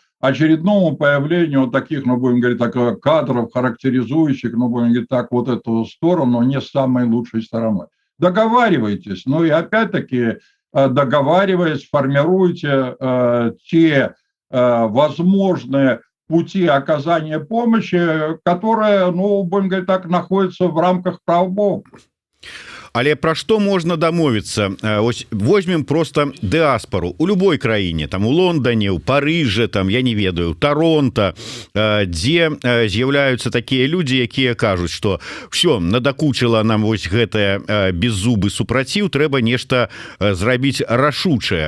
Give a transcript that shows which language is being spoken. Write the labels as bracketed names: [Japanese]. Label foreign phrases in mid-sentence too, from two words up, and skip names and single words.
[Russian] Очередному появлению таких, ну будем говорить так, кадров, характеризующих, ну будем говорить так, вот эту сторону не с самой лучшей стороной. Договаривайтесь, ну и опять-таки договариваясь, формируйте те возможные пути оказания помощи, которые, ну, будем говорить так, находятся в рамках прав Бога. [Belarusian] Але пра што можна дамовіцца? Ось возьмем просто дыаспору у любой краіне, там у Лондоне, у Парыжа, там я не ведаю, Торонто, дзе з'яўляюцца такія людзі, якія кажуць, што все надакучыла нам вось гэтае беззубы супраціў, трэба нешта зрабіць рашучае.